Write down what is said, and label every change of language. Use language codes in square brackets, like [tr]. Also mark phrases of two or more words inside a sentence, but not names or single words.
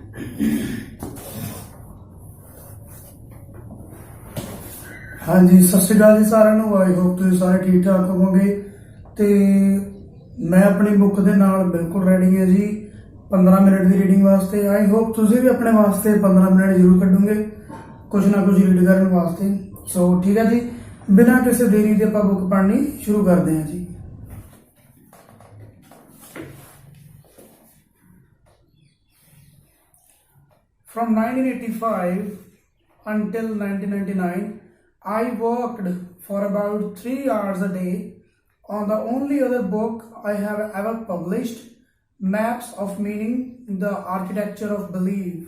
[pa] ਹਾਂ ਜੀ, ਸਤ ਸ੍ਰੀ ਅਕਾਲ ਜੀ साਰਿਆਂ ਨੂੰ। [en] I hope [pa] ਤੁਸੀਂ ਸਾਰੇ ਠੀਕ ਠਾਕ ਹੋਵੋਗੇ ਤੇ [hi] मैं अपनी बुक [pa] ਦੇ ਨਾਲ ਬਿਲਕੁਲ ਰੈਡੀ ਹਾਂ जी 15 ਮਿੰਟ ਦੀ ਰੀਡਿੰਗ ਵਾਸਤੇ। [en] I hope [pa] ਤੁਸੀਂ ਵੀ ਆਪਣੇ ਵਾਸਤੇ 15 ਮਿੰਟ ਜ਼ਰੂਰ ਕੱਢੋਗੇ ਕੁਝ ਨਾ ਕੁਝ ਰੀਡ ਕਰਨ ਵਾਸਤੇ। ਸੋ ਠੀਕ ਹੈ ਜੀ, ਬਿਨਾਂ ਕਿਸੇ ਦੇਰੀ ਦੇ ਆਪਾਂ ਬੁੱਕ ਪੜ੍ਹਨੀ ਸ਼ੁਰੂ ਕਰਦੇ ਹਾਂ ਜੀ। [en] From 1985 until 1999, I worked for about 3 hours a day on the only other book I have ever published, Maps of Meaning, The Architecture of Belief.